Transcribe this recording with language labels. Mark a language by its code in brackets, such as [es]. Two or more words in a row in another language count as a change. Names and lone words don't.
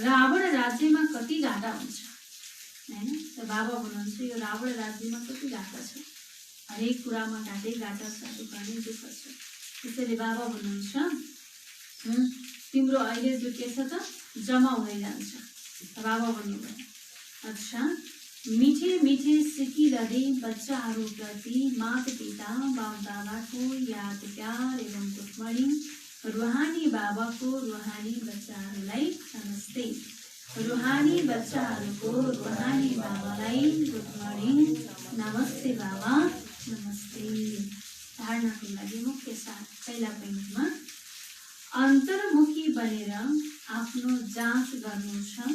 [ne] रावण राज्यमा कति घाटा हुन्छ हैन? त बाबा भन्नुहुन्छ यो रावण राज्यमा कति घाटा छ, हरेक कुरामा घाटै घाटा छ, दुःख नै दुःख छ। त्यसैले बाबा भन्नुहुन्छ तिम्रो अहिले जो के छ त जम्मा हुँदै जान्छ। बाबा भन्नुभयो अच्छा, [hi] मिठे मिठे [ne] सिकिरहने बच्चाहरूप्रति माता पिता बाप दादाको याद प्यार एवं गुडमर्निङ। रूहानी बाबाको रूहानी बच्चाहरूलाई नमस्ते। रूहानी बच्चाहरूको रूहानी बाबालाई [en] good morning, [ne] नमस्ते बाबा, नमस्ते। धारणाको लागि मुख्य साथ पहिला पोइन्टमा अन्तर्मुखी बनेर आफ्नो जाँच गर्नु छ।